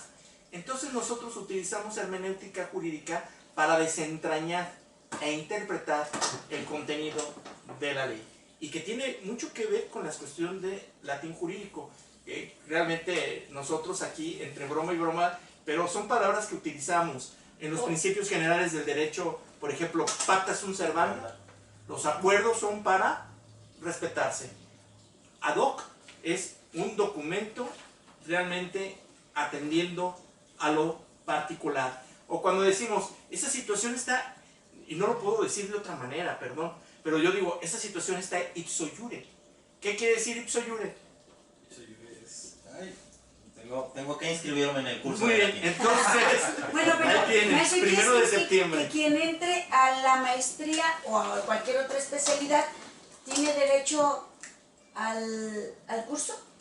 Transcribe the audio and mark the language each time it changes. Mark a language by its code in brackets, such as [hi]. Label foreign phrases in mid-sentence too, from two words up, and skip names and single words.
[es] Entonces nosotros utilizamos hermenéutica jurídica para desentrañar e interpretar el contenido de la ley, y que tiene mucho que ver con la cuestión de latín jurídico. Realmente nosotros aquí, entre broma y broma, pero son palabras que utilizamos en los principios generales del derecho. Por ejemplo, [la] pacta sunt servanda, [es] los acuerdos son para respetarse. [la] Ad hoc [es] es un documento realmente atendiendo a lo particular. O cuando decimos, esa situación está, y no lo puedo decir de otra manera, perdón, pero yo digo, esa situación está [la] ipso iure. [es] ¿Qué quiere decir [la] ipso iure? [es] Tengo que inscribirme en el curso. Muy de bien, latín. entonces, Bueno, pero ahí tienes, maestro, ¿quiere 1 de decir septiembre. que quien entre a la maestría o a cualquier otra especialidad tiene derecho al curso?